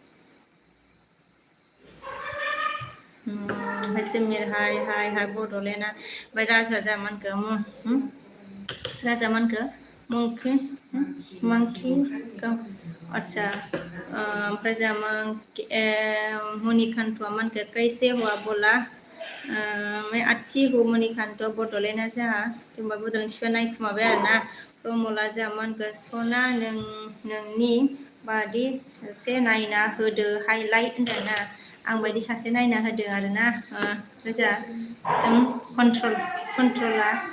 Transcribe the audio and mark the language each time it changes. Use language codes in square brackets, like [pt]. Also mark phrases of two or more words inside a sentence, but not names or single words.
[brx] ओमफ्राय सोमिर हाय बड'लेण्डआ ओमफ्राय राजुआ जोंहा मा होनखो राजा मा होनखो monkey monkey अच्छा ओमफ्राय जोंहा मणिकान्तआ मानखो [hi] कैसे हुआ बोला मैं अच्छी हूँ [brx] मणिकान्त बड'लेण्डआ जोंहा जेनेबा बड'लेण्ड बिफाया नायखुमाबाय आरोना प्रमला जोंहा मानखो सना नोंनि बादि सासे नायना होदो हाइलाइट होनदोंना आं बायदि सासे नायना होदों आरोना जोंहा जों कन्ट्रला